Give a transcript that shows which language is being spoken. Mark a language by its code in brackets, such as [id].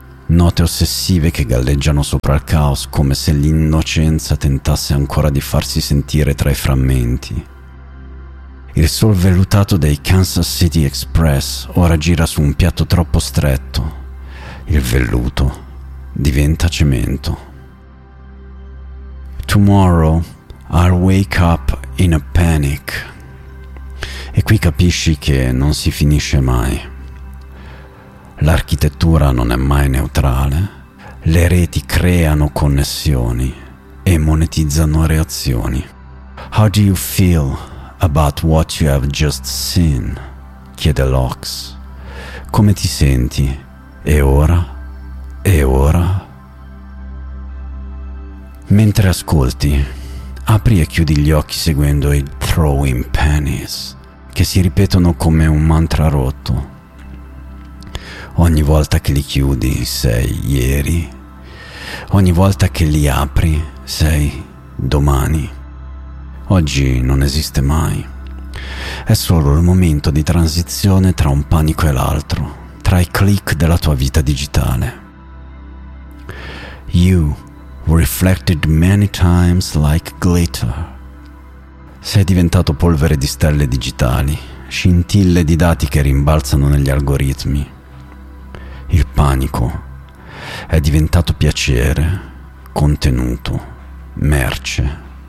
[it] Note ossessive che galleggiano sopra il caos come se l'innocenza tentasse ancora di farsi sentire tra i frammenti. Il sol vellutato dei Kansas City Express ora gira su un piatto troppo stretto. Il velluto diventa cemento. [en] Tomorrow I'll wake up in a panic. [it] E qui capisci che non si finisce mai. L'architettura non è mai neutrale. Le reti creano connessioni e monetizzano reazioni. [en] How do you feel about what you have just seen? [it] Chiede Locks. Come ti senti? E ora? E ora? Mentre ascolti, apri e chiudi gli occhi seguendo i throwing pennies che si ripetono come un mantra rotto. Ogni volta che li chiudi sei ieri, ogni volta che li apri sei domani. Oggi non esiste mai, è solo il momento di transizione tra un panico e l'altro, tra i click della tua vita digitale. [en] You reflected many times like glitter. [it] Sei diventato polvere di stelle digitali, scintille di dati che rimbalzano negli algoritmi. Il panico è diventato piacere, contenuto, merce.